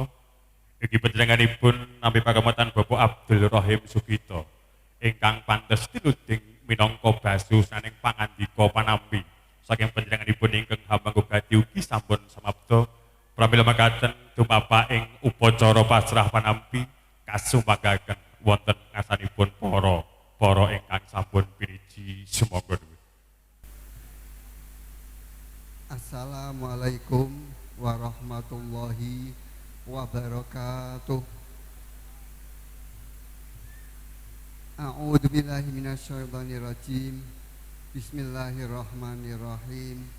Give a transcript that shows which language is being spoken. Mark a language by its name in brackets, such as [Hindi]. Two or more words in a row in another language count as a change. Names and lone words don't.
[Javanese] Ugi panjenenganipun nampi pakurmatan Bapak Abdul Rahim Sugito ingkang pantes tinuding minangka basu saning pangandika panampi saking panjenenganipun ingkang hambang gati ugi sampun samapta. Pramila makaten tumapa ing upacara pasrah panampi kasumagaken wonten ngasanipun para ingkang sampun piniji sumangga. [Arabic] السلام عليكم ورحمة الله وبركاته. أعوذ بالله من الشيطان الرجيم. بسم الله الرحمن الرحيم.